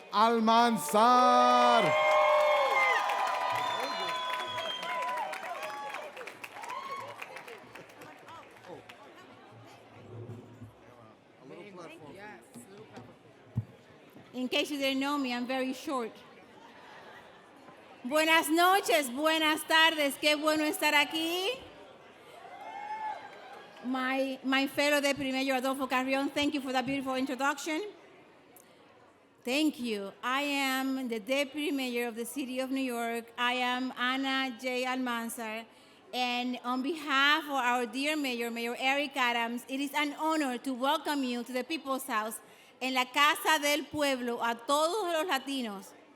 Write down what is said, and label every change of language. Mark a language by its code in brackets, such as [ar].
[en] Almanzar. In case you didn't know me, I'm very short. [es] Buenas noches, buenas tardes, qué bueno estar aquí. [en] My fellow Deputy Mayor Adolfo Carrion, thank you for that beautiful introduction. Thank you. I am the Deputy Mayor of the City of New York. I am Ana J. Almanzar. And on behalf of our dear Mayor, Mayor Eric Adams, it is an honor to welcome you to the People's House, [es] en la Casa del Pueblo, a todos los latinos.